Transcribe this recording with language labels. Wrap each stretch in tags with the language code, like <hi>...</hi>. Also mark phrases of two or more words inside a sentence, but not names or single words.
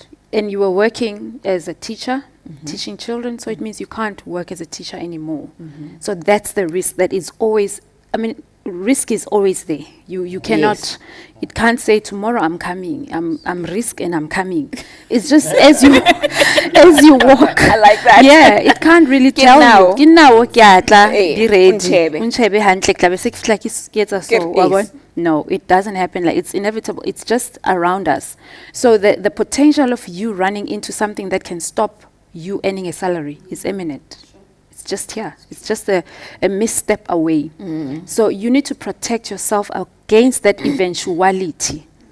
<en>And you were working as a teacher, teaching children, so it means you can't work as a teacher anymore. So that's the risk that is always, risk is always there. You cannot, Yes. it can't say tomorrow I'm coming, I'm risk and I'm coming. It's just as you walk. I like that. Yeah, it can't really</en> <st>Ke</st> <en>tell now. you. Ke now,</en> <st>ke a tla, Eh,</st> <en>be ready.</en> <st>untjhebe. Untjhebe hantle, ke tla be se ke fihla ke etsa so, Ke wa bona?</st> <en>yes. No, it doesn't happen. Like, it's inevitable. It's just around us. So the potential of you running into something that can stop you earning a salary is imminent. It's just here. It's just a misstep away. So you need to protect yourself against that eventuality.</en>